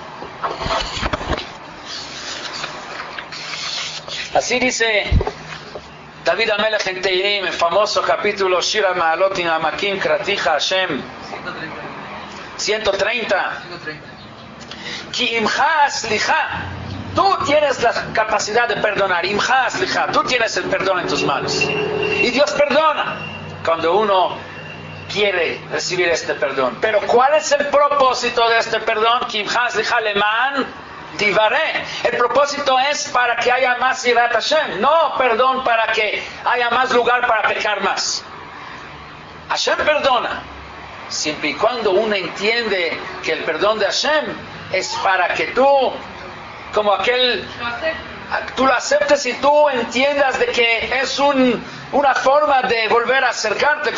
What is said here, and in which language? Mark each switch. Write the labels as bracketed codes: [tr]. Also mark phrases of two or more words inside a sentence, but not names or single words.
[es] Así dice David Amelech en Teirim, el famoso capítulo Shira Ma'alot Amakim Kratija Hashem 130. [he] כי עמך הסליחה, [es] tú tienes la capacidad de perdonar. [he] עמך הסליחה, [es] tú tienes el perdón en tus manos. Y Dios perdona cuando uno quiere recibir este perdón. Pero ¿cuál es el propósito de este perdón? [he] כי עמך הסליחה למען תורא. [es] El propósito es para que haya más [he] יראת השם, [es] no perdón para que haya más lugar para pecar más. Hashem perdona, siempre y cuando uno entiende que el perdón de Hashem es para que tú, como tú lo aceptes y tú entiendas de que es una forma de volver a acercarte.